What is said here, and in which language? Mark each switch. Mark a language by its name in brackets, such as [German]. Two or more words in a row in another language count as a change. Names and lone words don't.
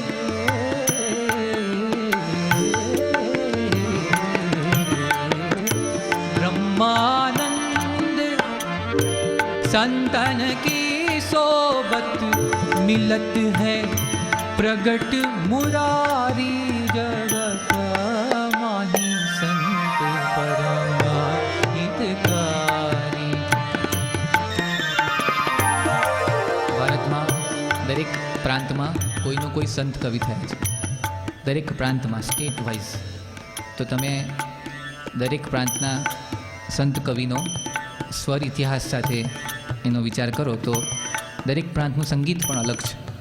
[Hindi] ब्रह्मानंद संतन की सोबत मिलत है प्रगट मुरारी जगत माही संत परम हितकारी। [Gujarati] ભારતમાં દરેક પ્રાંતમાં કોઈનો કોઈ સંત કવિ થયા છે, દરેક પ્રાંતમાં [English] state wise. [Gujarati] તો તમે દરેક પ્રાંતના સંત કવિનો સ્વર ઇતિહાસ સાથે એનો વિચાર કરો તો દરેક પ્રાંતનું સંગીત પણ અલગ છે.